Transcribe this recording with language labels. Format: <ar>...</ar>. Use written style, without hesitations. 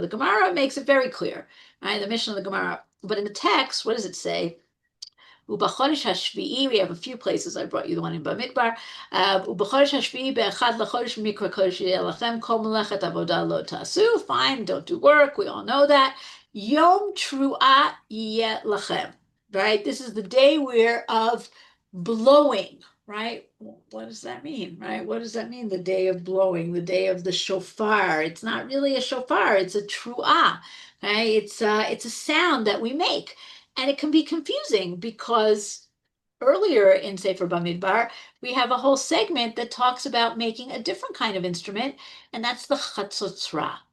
<en>The Gemara makes it very clear, right? The Mishnah of the Gemara. But in the text, what does it say?</en> <he>ובחודש השביעי,</he> <en>we have a few places, I brought you the one in במדבר,</en> <he>ובחודש השביעי באחד לחודש מקרא קודש יהיה לכם, כל מלאכת עבודה לא תעשו,</he> <en>fine, don't do work, we all know that.</en> <he>יום תרועה יהיה לכם,</he> <en>right? This is the day we're of blowing, right? What does that mean, right? What does that mean, the day of blowing, the day of the shofar? It's not really a shofar, it's a truah, right? It's a sound that we make. And it can be confusing because earlier in Sefer Bamidbar, we have a whole segment that talks about making a different kind of instrument, and that's the chatzotzra.</en>